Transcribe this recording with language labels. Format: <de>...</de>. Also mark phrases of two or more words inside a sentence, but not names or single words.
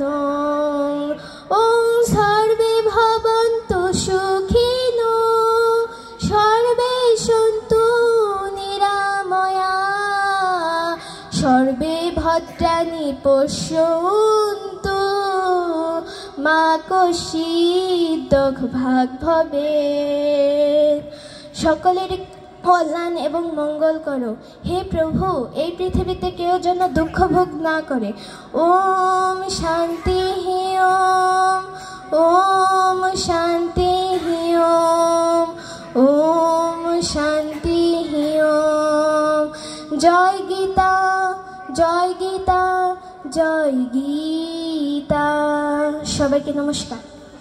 <sa>ओम सर्वे भवन्तु सुखिनो सर्वे सन्तु निरामया सर्वे भद्राणि पश्यन्तु मा कश्चित् दुःखभाग् भवेत्।</sa> <bn>সকলের কল্যাণ এবং মঙ্গল করো হে প্রভু। এই পৃথিবীতে কেউ যেন দুঃখ ভোগ না করে।</bn> <sa>ओम शांति ओम ओम शांति ओम ओम शांति ओम। जय गीता जय गीता जय गीता।</sa> <bn>সবাইকে নমস্কার।</bn>